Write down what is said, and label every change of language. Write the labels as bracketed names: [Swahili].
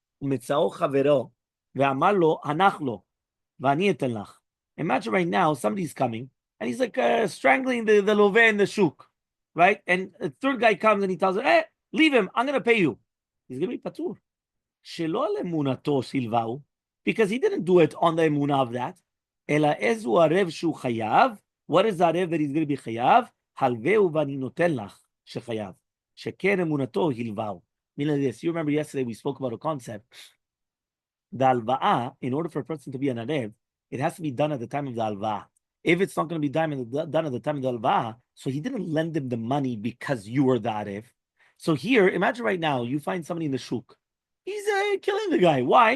[Hebrew] ומצאו חברו, ואמר לו, הנח לו, ואני אתן לך. [English] Imagine right now, somebody's coming, and he's like strangling the loveh in the shuk, right? And the third guy comes and he tells him, hey, leave him, I'm going to pay you. He's going to be patur. [Hebrew] שלא על אמונתו סילבאו, [English] because he didn't do it on the emunah of that, [Hebrew] אלא איזו ערב שהוא חייב, [English] what is the ערב that he's going to be חייב? [Hebrew] הלווהו ואני נותן לך שחייב. שכן אמונתו הלווהו. [English] Meaning this, you remember yesterday we spoke about a concept. The alva'ah, in order for a person to be an arev, it has to be done at the time of the alva'ah. If it's not going to be done at the time of the alva'ah, so he didn't lend him the money because you were the arev. So here, imagine right now, you find somebody in the shuk. He's killing the guy. Why?